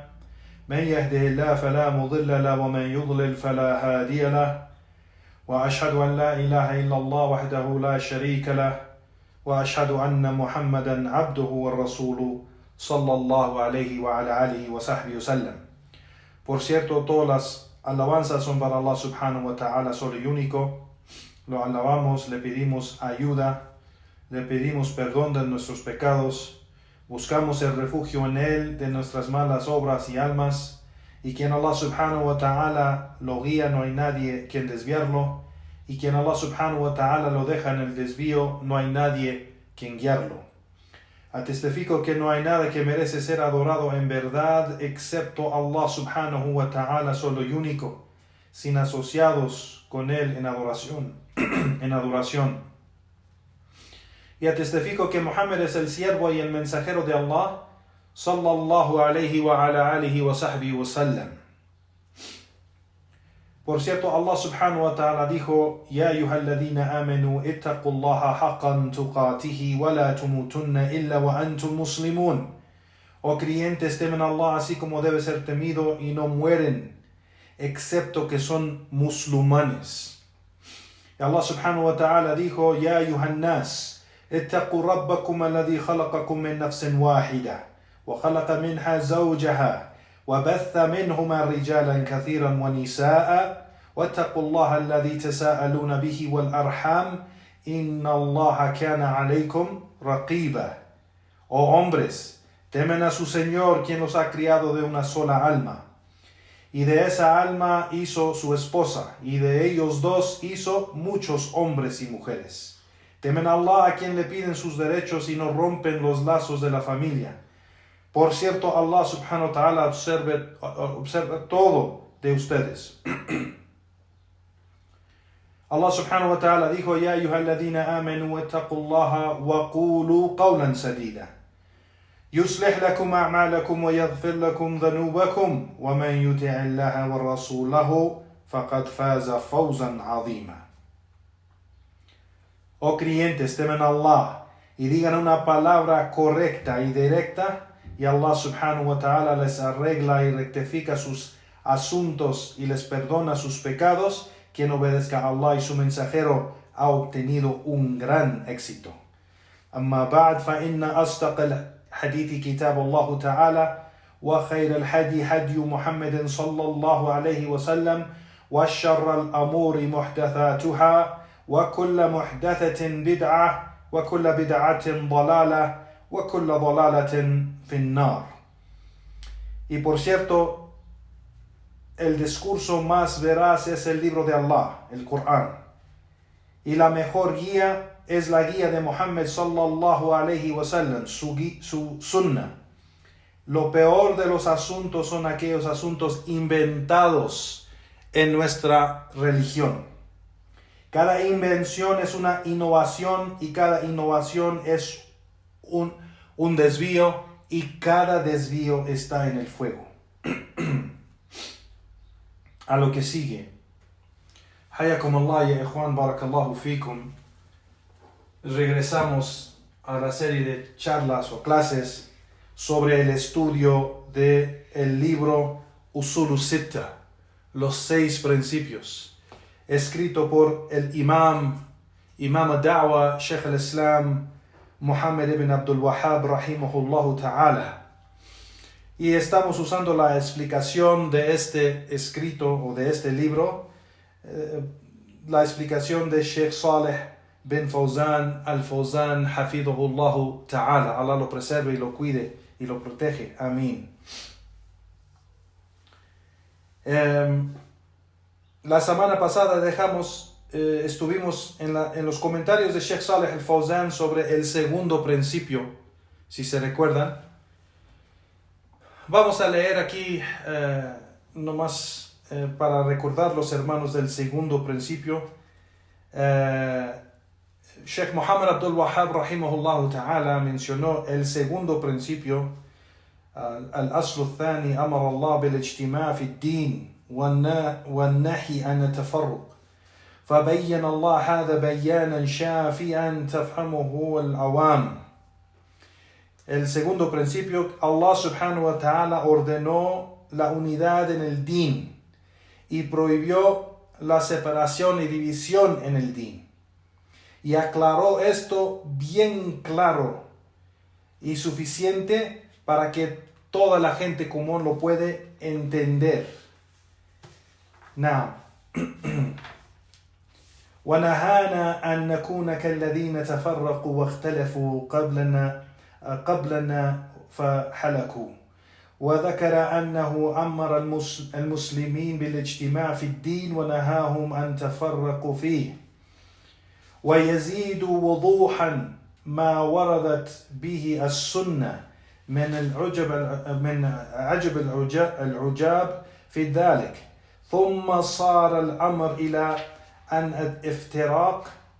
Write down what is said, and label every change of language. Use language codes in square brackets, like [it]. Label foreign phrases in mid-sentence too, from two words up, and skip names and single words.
[ar] من يهده الله فلا مضل له ومن يضلل فلا هادي له، وأشهد أن لا إله إلا الله وحده لا شريك له، وأشهد أن محمدا عبده ورسوله صلى الله عليه وعلى آله وصحبه وسلم. [es] Por cierto, todas las alabanzas son para [ar] الله سبحانه وتعالى, [es] solo y único. Lo alabamos, le pedimos ayuda, le pedimos perdón de nuestros pecados, buscamos el refugio en Él de nuestras malas obras y almas, y quien [ar] الله سبحانه وتعالى [es] lo guía, no hay nadie quien desviarlo, y quien [ar] الله سبحانه وتعالى [es] lo deja en el desvío, no hay nadie quien guiarlo. Atestifico que no hay nada que merece ser adorado en verdad excepto [ar] الله سبحانه وتعالى, [es] solo y único, sin asociados con Él en adoración. Y atestifico que Muhammad es el siervo y el mensajero de Allah, [ar] صلى الله عليه وعلى آله وصحبه وسلم. [es] Por cierto, [ar] الله سبحانه وتعالى dijo: يا أيها الذين آمنوا اتقوا الله حق تقاته ولا تموتن إلا وأنتم مسلمون. [es] Oh creyentes, temen a Allah así como debe ser temido y no mueren excepto que son musulmanes. [ar] Y الله سبحانه وتعالى dijo: يا أيها الناس اتقوا ربكم الذي خلقكم من نفس واحدة وخلق منها زوجها وبث منهما رجالا كثيرا ونساء واتقوا الله الذي تساءلون به والأرحام إن الله كان عليكم رقيبا. [es] Oh hombres, temen a su Señor, quien los ha criado de una sola alma, y de esa alma hizo su esposa, y de ellos dos hizo muchos hombres y mujeres. Temen a Allah, a quien le piden sus derechos y no rompen los lazos de la familia. Por cierto, [ar] الله سبحانه وتعالى [es] observa todo de ustedes. [ar] الله سبحانه وتعالى dijo: يا أيها الذين آمنوا اتقوا الله وقولوا قولا سديدا يصلح لكم أعمالكم ويغفر لكم ذنوبكم ومن يطع الله ورسوله فقد فاز فوزا عظيما. [es] Oh creyentes, temen a Allah y digan una palabra correcta y directa, y [ar] الله سبحانه وتعالى [es] les arregla y rectifica sus asuntos y les perdona sus pecados. Quien obedezca a Allah y su mensajero ha obtenido un gran éxito. [ar] أما بعد فإن أصدق الحديث كتاب الله تعالى وخير الهدي هدي محمد صلى الله عليه وسلم وشر الأمور محدثاتها, وكل محدثة بدعة وكل بدعة ضلالة وكل ضلالة في النار. [es] Y por cierto, el discurso más veraz es el libro de Allah, el Corán. Y la mejor guía es la guía de Muhammad [ar] صلى الله عليه وسلم, [es] su sunnah. Lo peor de los asuntos son aquellos asuntos inventados en nuestra religión. Cada invención es una innovación, y cada innovación es un desvío, y cada desvío está en el fuego. A lo que sigue. [ar] حياكم الله يا إخوان بارك الله فيكم. [es] Regresamos a la serie de charlas o clases sobre el estudio del libro Usul Sitta, los 6 principios, escrito por el [ar] إمام الدعوة, شيخ الإسلام, [es] Muhammad ibn Abdul Wahhab, [ar] رحمه الله تعالى. [es] Y estamos usando la explicación de este escrito o de este libro, la explicación de Sheikh Saleh bin Fawzan al-Fawzan, [ar] حفظه الله تعالى. [es] Allah lo preserve y lo cuide y lo protege. Amén. La semana pasada estuvimos en los comentarios de Sheikh Saleh al-Fawzan sobre el segundo principio, si se recuerdan. Vamos a leer aquí nomás para recordar los hermanos del segundo principio. Sheikh Muhammad Abdul Wahhab [ar] رحمه الله تعالى [es] mencionó el segundo principio, [ar] الأصل الثاني أمر الله بالاجتماع في الدين والنهي عن التفرق فبين الله هذا بيانا شافيا تفهمه العوام. [es] El segundo principio, [ar] الله سبحانه وتعالى [es] ordenó la unidad en el din y prohibió la separación y división en el din. Y aclaró esto bien claro y suficiente para que toda la gente común lo puede entender. Now, [ar] ونهانا أن نكون كالذين تفرقوا واختلفوا قبلنا فحلكوا وذكر أنه أمر المسلمين بالاجتماع في الدين ونهاهم أن تفرقوا فيه ويزيد وضوحا ما وردت به السنة من عجب العجاب في ذلك ثم صار الأمر إلى أن الافتراق